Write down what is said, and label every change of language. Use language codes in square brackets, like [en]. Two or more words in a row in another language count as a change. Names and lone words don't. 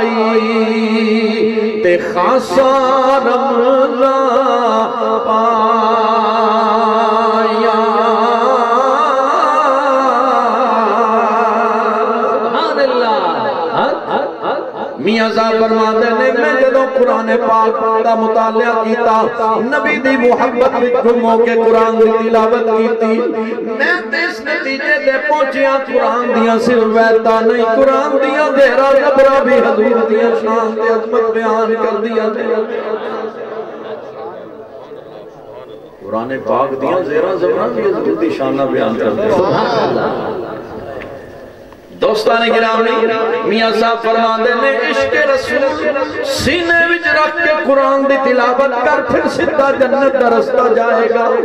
[pa] تے خاصا رمضان پایا میاں صاحب [ur] فرماتے ہیں [pa] میں جدوں قرآن پاک دا مطالعہ کیتا نبی دی محبت وچ گھوم کے قرآن دی تلاوت کیتی میں اس نتیجے تے پہنچیا قرآن دیاں صرف ویتا نہیں قرآن دیاں زہرا زبرا بھی حضور دیاں شان تے عظمت بیان کر دیا قرآن پاک دیاں زہرا زبرا بھی حضور دی شان بیان کر دیا [ar] سبحان اللہ [pa] دوستان گرامی میاں صاحب [ur] فرماتے ہیں [pa] عشق رسول سینے وچ رکھ کے قرآن دی تلاوت کر پھر سیدھا جنت دا رستہ جائے گا